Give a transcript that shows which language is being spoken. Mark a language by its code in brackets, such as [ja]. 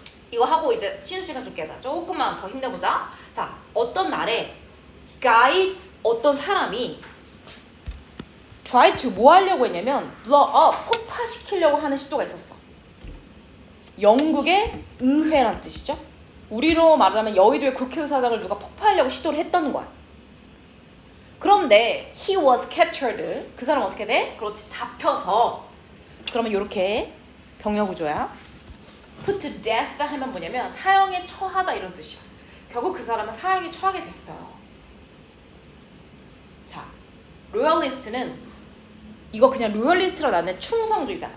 [ko] 이거 하고 이제 쉬는 시간 줄게. 조금만 더 힘내보자. 자, 어떤 날에 guy 어떤 사람이 try to 뭐 하려고 했냐면 blow up 폭파시키려고 하는 시도가 있었어. 영국의 의회란 뜻이죠. 우리로 말하자면 여의도의 국회의사당을 누가 폭파하려고 시도를 했다는 거야. [en] 그런데 he was captured. [ko] 그 사람 어떻게 돼? 그렇지, 잡혀서. 그러면 이렇게 병력 구조야. put to death 하면 뭐냐면 사형에 처하다 이런 뜻이야. 결국 그 사람은 사형에 처하게 됐어요. 자, 로열리스트는 이거 그냥 로열리스트로 나는 충성주의자.